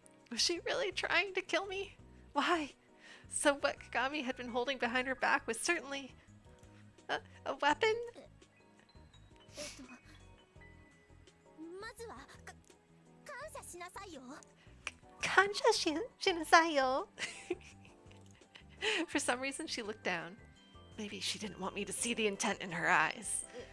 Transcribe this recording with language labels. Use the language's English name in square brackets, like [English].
[English] Was she really trying to kill me? Why? So what Kagami had been holding behind her back was certainly a weapon? [Japanese] まずは感謝しなさいよ。 Kansha shinasayo. [English] For some reason, she looked down. Maybe she didn't want me to see the intent in her eyes.